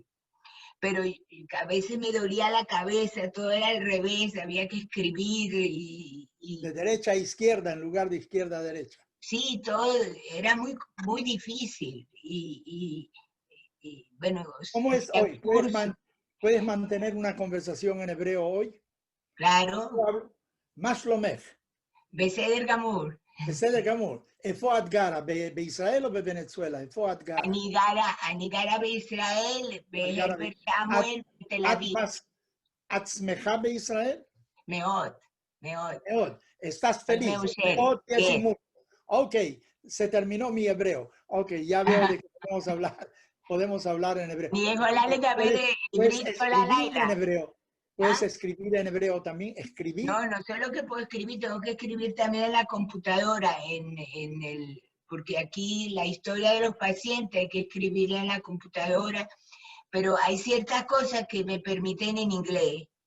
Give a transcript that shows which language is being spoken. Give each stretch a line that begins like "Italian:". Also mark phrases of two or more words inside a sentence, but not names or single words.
Spanish: Pero a veces me dolía la cabeza, todo era al revés, había que escribir de derecha a izquierda en lugar de izquierda a derecha. sí, todo era muy, muy difícil. Bueno, ¿Cómo es hoy? ¿Puedes mantener una conversación en hebreo hoy? Claro.
Hebrew: מה שלומך? בסדר גמור. בסדר גמור. איפה את גרה? בישראל או בוונצואלה? איפה את גרה? אני גרה בישראל, בהרבר סמואל, בתל אביב. את שמחה בישראל? מאוד, מאוד. מאוד.
Spanish: ¿Estás feliz? מאוד, yes. Ok, se terminó mi hebreo. Ok, ya veo de qué podemos hablar en hebreo. ¿Puedes escribir en hebreo? ¿Puedes escribir en hebreo también? ¿Escribir? No, no solo que puedo escribir, tengo que escribir también en la computadora, porque aquí la historia de los pacientes hay que escribirla en la computadora, pero hay ciertas cosas que me permiten en inglés.